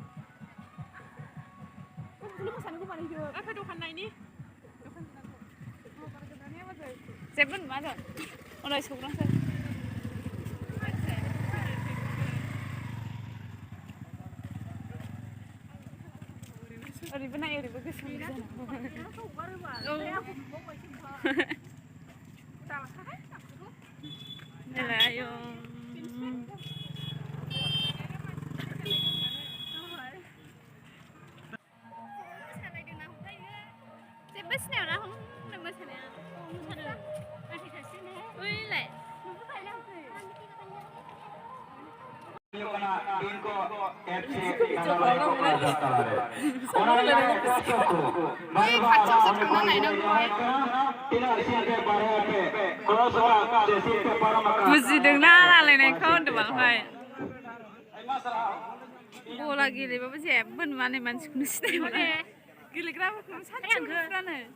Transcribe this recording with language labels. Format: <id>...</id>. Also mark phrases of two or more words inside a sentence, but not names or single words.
<brx>जेबो नुवा जों उनाव सौग्रांसै ओरैबो नाय ओरैबो गोसो आयौ जेबो सिनाया ना मोसानाया ओइलाय</brx> <hi>इनको FC नंबर को कहा जाता है उन्होंने</hi> <brx>बुजिदोंना रायलायनायखौ होनदोंबालाय बला गेलेबाबो जेबो नुवा नै मानसिखौनो सिनायमोना गेलेग्राफोरखौनो सानसेफ्रानो</brx>